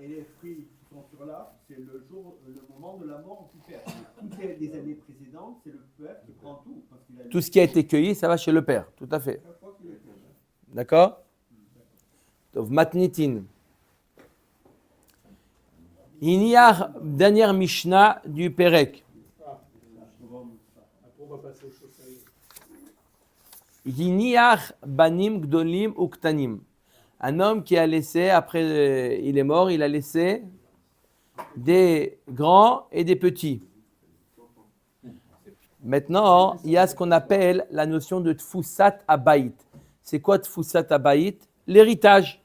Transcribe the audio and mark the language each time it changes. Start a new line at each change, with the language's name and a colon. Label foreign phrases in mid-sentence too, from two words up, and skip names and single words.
French: Et les fruits qui sont sur l'arbre, c'est le moment de la mort du père. Toutes les années précédentes, c'est le père qui prend tout. Tout ce qui a été cueilli, ça va chez le père. Tout à fait. D'accord? Donc, matnitin. Il y a dernière Mishnah du Perek.
Hebrew: יניח בנים גדולים וקטנים.
French: Un homme qui a laissé, après il est mort, il a laissé des grands et des petits. Maintenant, il y a ce qu'on appelle la notion de
Hebrew: תפיסת הבית.
French: C'est quoi
Hebrew: תפיסת הבית?
French: L'héritage.